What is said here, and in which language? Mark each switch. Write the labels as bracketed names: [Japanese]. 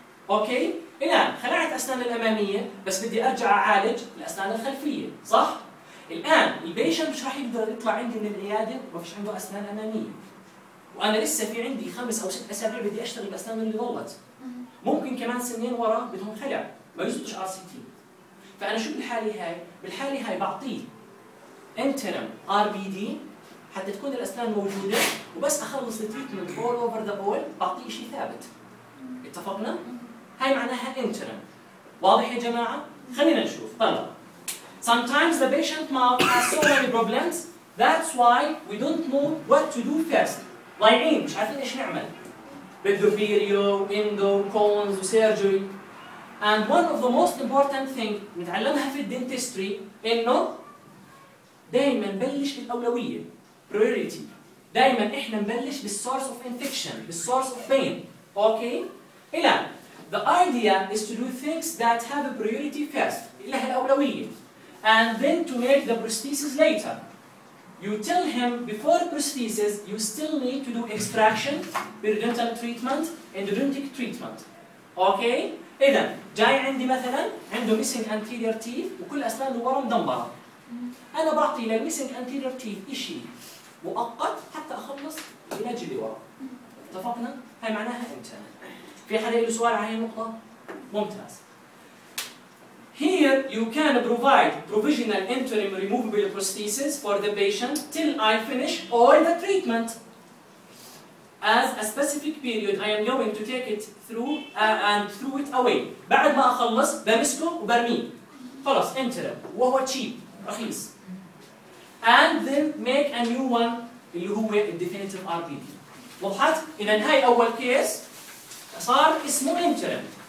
[Arabic] أوكي؟ الآن خلعت أسنان الأمامية بس بدي أرجع أعالج الأسنان الخلفية، صح؟ الآن البيشن مش راح يقدر يطلع عندي من العيادة ما فيش عنده أسنان أمامية، وأنا لسه في عندي خمس أو ست أسابيع بدي أشتغل بأسنان اللي ضلت، ممكن كمان سنين ورا بدهم خلع ما يزبطش RCT. فأنا شو بالحالي هاي؟ بالحالي هاي بعطيه interim RBD حتى تكون الأسنان موجودة، وبس أخلص التريتمنت [English] all over the bowl [Arabic] بعطيه شيء ثابت. اتفقنا؟ هاي معناها interim. واضح يا جماعة؟ خلينا نشوف. [English] طلع sometimes the patient mouth has so many problems, that's why we don't know what to do first. [Arabic] ضايعين مش عارفين إيش نعمل، بدو بيريو إندو كونز وسيرجري. [English] And one of the most important thing [Arabic] نتعلمها في الدينتستري إنه دائما نبلش بالأولوية [English] priority. [Arabic] دائما إحنا نبلش بالsource of infection, بالsource of pain. [English] Okay? إلا the idea is to do things that have a priority first. [Arabic] إلا هالأولوية. [English] And then to make the prosthesis later. You tell him before prosthesis you still need to do extraction, periodontal treatment, endodontic treatment. Okay? [Arabic] إذا جاي عندي مثلا عنده missing anterior teeth وكل أسنانه ورا مدمرة، أنا بعطي له missing anterior teeth إشي مؤقت حتى أخلص العلاج اللي ورا. اتفقنا؟ هاي معناها إنت. في حدا له سؤال على هاي النقطة؟ ممتاز. [English] Here you can provide provisional interim removable prosthesis for the patient till I finish all the treatment. As a specific period, I am going to take it through and throw it away. [Arabic] بعد ما أخلص بمسكه وبرميه. خلاص interim. وهو cheap. رخيص. [English] And then make a new one [Arabic] اللي هو [English] definitive RBD. [Arabic] وضحت؟ إذا هاي أول كيس صار اسمه interim.